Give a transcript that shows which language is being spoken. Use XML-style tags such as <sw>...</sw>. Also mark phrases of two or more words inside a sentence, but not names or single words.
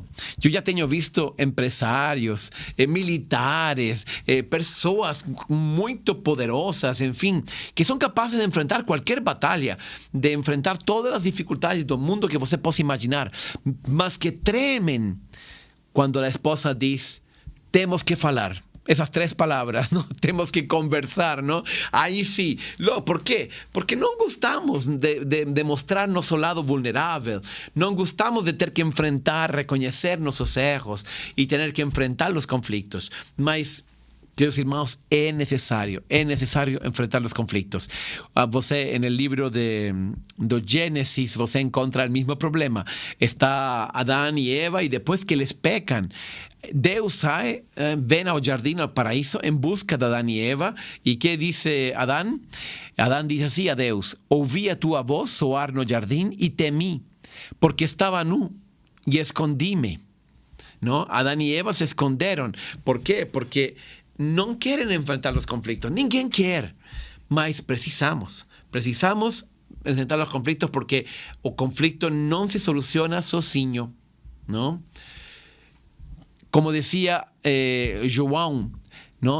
<pt>Eu já tenho visto empresários, militares, pessoas muito poderosas, enfim, que são capazes de enfrentar qualquer batalha, de enfrentar todas as dificuldades do mundo que você possa imaginar, mas que tremem quando a esposa diz, temos que falar.</pt> <es>Esas 3 palabras, ¿no? Tenemos que conversar, ¿no? Ahí sí. ¿Por qué? Porque no gustamos de mostrar nuestro lado vulnerable. No gustamos de tener que enfrentar, reconocer nuestros erros y tener que enfrentar los conflictos.</es> <pt>Mas, queridos irmãos, é necessário enfrentar os conflitos. Você, no livro do Gênesis, você encontra o mesmo problema. Está Adão e Eva, e depois que eles pecam, Deus sai, vem ao jardim, ao paraíso, em busca de Adão e Eva. E que diz Adão? Adão diz assim a Deus: ouvi a tua voz soar no jardim e temi, porque estava nu e escondi-me.</pt> <es>¿No? Adán y Eva se esconderam.</es> <pt>¿Por quê? Porque não querem enfrentar os conflitos. Ninguém quer. Mas precisamos enfrentar os conflitos, porque o conflicto não se soluciona sozinho, ¿no?</pt> <es>Como decía João, ¿no?</es>